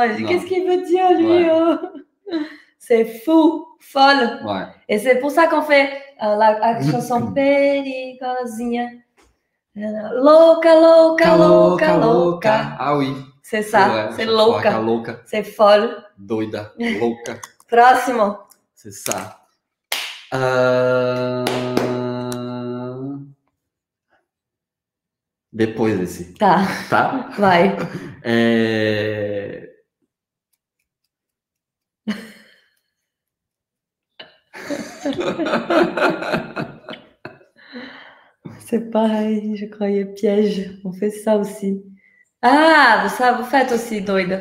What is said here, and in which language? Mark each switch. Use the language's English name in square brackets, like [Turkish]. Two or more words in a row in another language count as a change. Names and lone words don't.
[French] Ils disent, qu'est-ce qu'il veut dire, lui? Ouais. C'est fou, folle. Ouais. Et c'est pour ça qu'on fait la chanson Perigosinha. [Portuguese] Louca, louca, louca, louca. [French] Ah oui. C'est ça, c'est louca. Louca. C'est folle. [Portuguese] Doida, louca. Próximo. [French] C'est ça. [Portuguese] Depois desse. Tá. Tá? Vai. [French] C'est pareil, je croyais piège. On fait ça aussi. Ah, ça, vous faites aussi, doida.